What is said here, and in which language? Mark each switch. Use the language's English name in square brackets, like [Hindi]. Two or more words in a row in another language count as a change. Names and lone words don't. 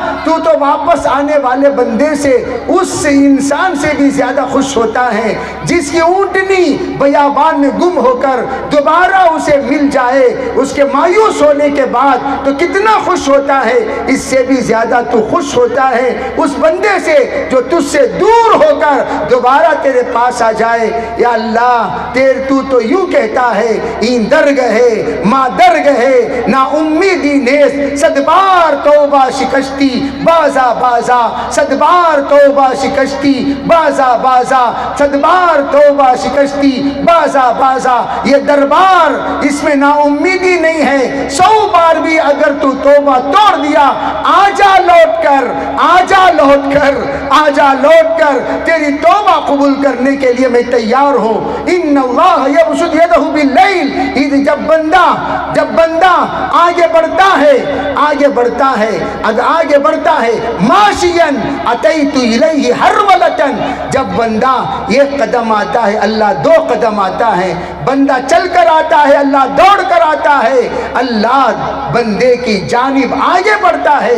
[Urdu] تو تو واپس آنے والے بندے سے، اس انسان سے بھی زیادہ خوش ہوتا ہے جس کی اونٹنی بیابان میں گم ہو کر دوبارہ اسے مل جائے، اس کے مایوس ہونے کے بعد تو کتنا خوش ہوتا ہے، اس سے بھی زیادہ تو خوش ہوتا ہے اس بندے سے جو تجھ سے دور ہو کر دوبارہ تیرے پاس آ جائے۔ یا اللہ تو یوں کہتا ہے، [Persian] این درگہے ماں درگہے نا امیدی نیست، صد بار توبہ شکستی بازا بازا، صد بار توبہ شکستی بازا بازا، صد بار توبہ شکستی بازا بازا۔ [Urdu] یہ دربار، اس میں نا امیدی نہیں ہے، 100 بار بھی اگر تو توبہ توڑ دیا، آجا لوٹ کر، آجا لوٹ کر، آجا لوٹ کر، تیری توبہ قبول کرنے کے لیے میں تیار ہوں۔ [Arabic] ان اللہ یبسط یدہ باللیل، [Urdu] جب بندہ آگے بڑھتا ہے، آگے بڑھتا ہے، اگر آگے بڑھتا ہے، [Arabic] ماشین اتیت الیہ ہرولۃ، [Urdu] جب بندہ ایک قدم آتا ہے اللہ 2 قدم آتا ہے، بندہ چل کر آتا ہے اللہ دوڑ کر آتا ہے، اللہ بندے کی جانب آگے بڑھتا ہے۔